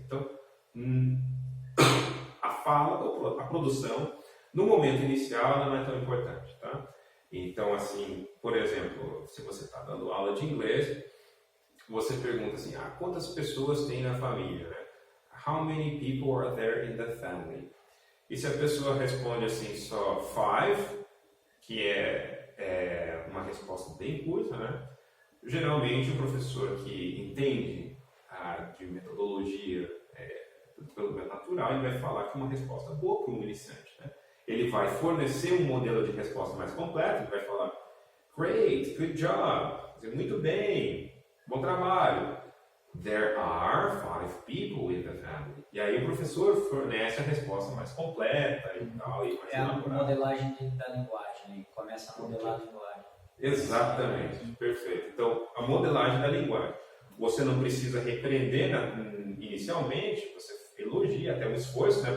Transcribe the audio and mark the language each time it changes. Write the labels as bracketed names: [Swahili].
[Portuguese] Então, a fala, a produção, no momento inicial, ela não é tão importante, tá? Então, assim, por exemplo, se você está dando aula de inglês, você pergunta assim, quantas pessoas tem na família, né? [English] How many people are there in the family? [Portuguese] E se a pessoa responde assim só 5, que é uma resposta bem curta, né? Geralmente o professor que entende de metodologia pelo método natural, ele vai falar que é uma resposta boa para um iniciante, né? Ele vai fornecer um modelo de resposta mais completo, ele vai falar [English] great, good job, [Portuguese] muito bem, bom trabalho. [English] There are 5 people in the family. [Portuguese] E aí o professor fornece a resposta mais completa e tal. E mais a modelagem da linguagem, né? Começa a modelar a linguagem. Exatamente, perfeito. Então, a modelagem da linguagem. Você não precisa repreender inicialmente, você elogia até um esforço, né?